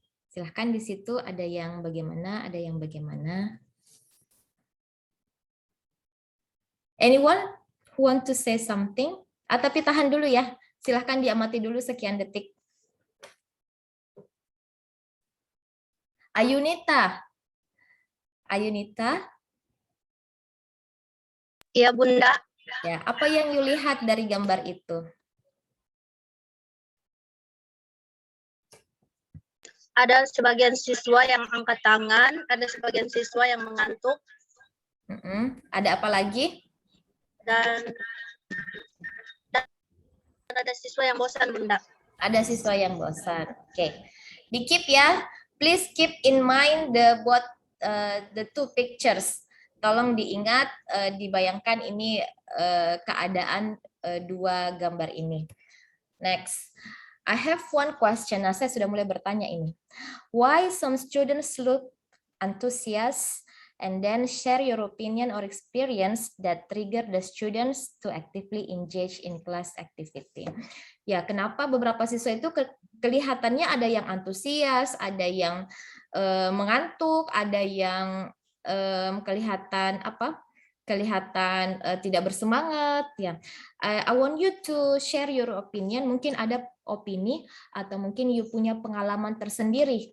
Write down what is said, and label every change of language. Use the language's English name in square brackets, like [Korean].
[Indonesian] Silahkan di situ ada yang bagaimana, ada yang bagaimana. [English] Anyone who want to say something? [Indonesian] Tapi tahan dulu ya. Silahkan diamati dulu sekian detik. Ayunita. Ayunita. Iya, Bunda. Ya, apa yang you lihat dari gambar itu? Ada sebagian siswa yang angkat tangan, ada sebagian siswa yang mengantuk, Ada apa lagi? dan ada siswa yang bosan, Bunda. Ada siswa yang bosan. Oke. Di keep ya. [English] Please keep in mind the 2 pictures. [Indonesian] Tolong diingat, dibayangkan ini keadaan 2 gambar ini. Next. [English] I have one question. [Indonesian] Nah, saya sudah mulai bertanya ini. [English] Why some students look enthusiastic and then share your opinion or experience that trigger the students to actively engage in class activity. [Indonesian] Ya, kenapa beberapa siswa itu kelihatannya ada yang antusias, ada yang mengantuk, ada yang kelihatan tidak bersemangat ya. [English] I want you to share your opinion. [Indonesian] Mungkin ada opini atau mungkin you punya pengalaman tersendiri.